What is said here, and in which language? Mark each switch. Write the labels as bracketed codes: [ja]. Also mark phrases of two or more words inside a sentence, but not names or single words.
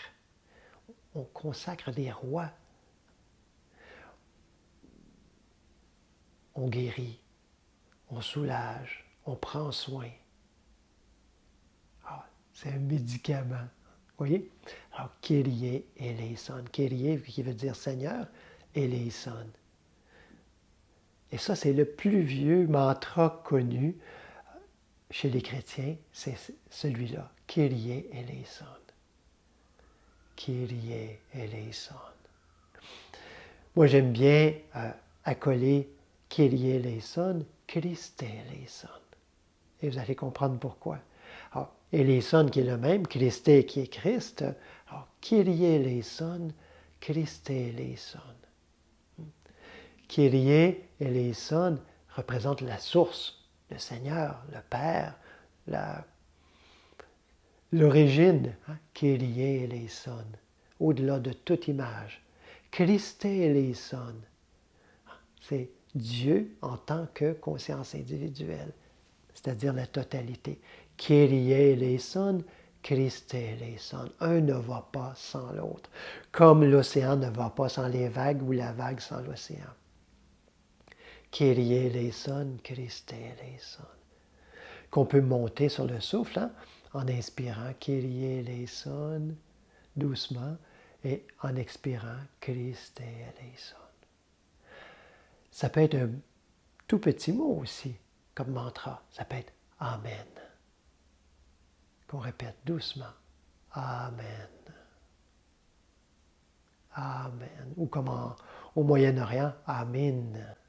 [fr] On consacre des rois. On guérit, on soulage, on prend soin. Ah, c'est un médicament. Vous voyez? Alors, [el] Κύριε ἐλέησον. [fr] Kyrie qui veut dire Seigneur, eleison. Et ça, c'est le plus vieux mantra connu chez les chrétiens, c'est celui-là. [el] Κύριε ἐλέησον. Κύριε ἐλέησον. [fr] Moi, j'aime bien accoler [el] Κύριε ἐλέησον, Χριστὲ ἐλέησον. [fr] Et vous allez comprendre pourquoi. Alors, eleison qui est le même, Christe qui est Christ. Alors, [el] Κύριε ἐλέησον, Χριστὲ ἐλέησον. Κύριε ἐλέησον [fr] représente la source, le Seigneur, le Père, l'origine. Hein? [el] Κύριε ἐλέησον, [fr] au-delà de toute image. [el] Χριστὲ ἐλέησον, [fr] c'est Dieu en tant que conscience individuelle, c'est-à-dire la totalité. [el] Κύριε ἐλέησον, Χριστὲ ἐλέησον. [fr] Un ne va pas sans l'autre, comme l'océan ne va pas sans les vagues ou la vague sans l'océan. [el] Κύριε ἐλέησον, Χριστὲ ἐλέησον. [fr] Qu'on peut monter sur le souffle hein, en inspirant [el] Κύριε ἐλέησον [fr] doucement et en expirant [el] Χριστὲ ἐλέησον. [fr] Ça peut être un tout petit mot aussi comme mantra. Ça peut être Amen. Qu'on répète doucement. Amen. Amen. Ou comme au Moyen-Orient, Amen.